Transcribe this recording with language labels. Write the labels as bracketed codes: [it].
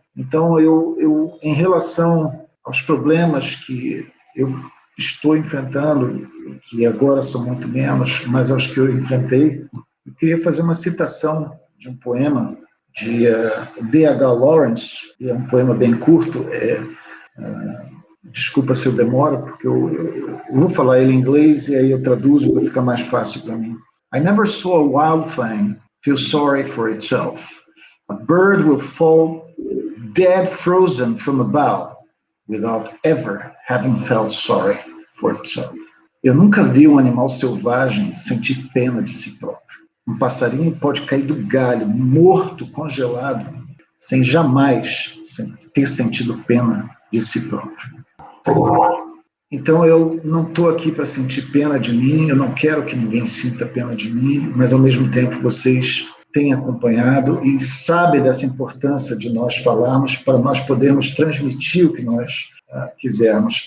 [pt] Então, eu em relação aos problemas que eu estou enfrentando, que agora são muito menos, mas aos que eu enfrentei, eu queria fazer uma citação de um poema de D.H. Lawrence, é um poema bem curto, desculpa se eu demoro, porque eu vou falar ele em inglês e aí eu traduzo, vai ficar mais fácil para mim. [en] I never saw a wild thing feel sorry for itself. A bird will fall dead frozen from a bough without ever having felt sorry for itself. [pt] Eu nunca vi um animal selvagem sentir pena de si próprio. Um passarinho pode cair do galho, morto, congelado, sem jamais ter sentido pena de si próprio. Então, eu não estou aqui para sentir pena de mim, eu não quero que ninguém sinta pena de mim, mas, ao mesmo tempo, vocês têm acompanhado e sabem dessa importância de nós falarmos para nós podermos transmitir o que nós quisermos.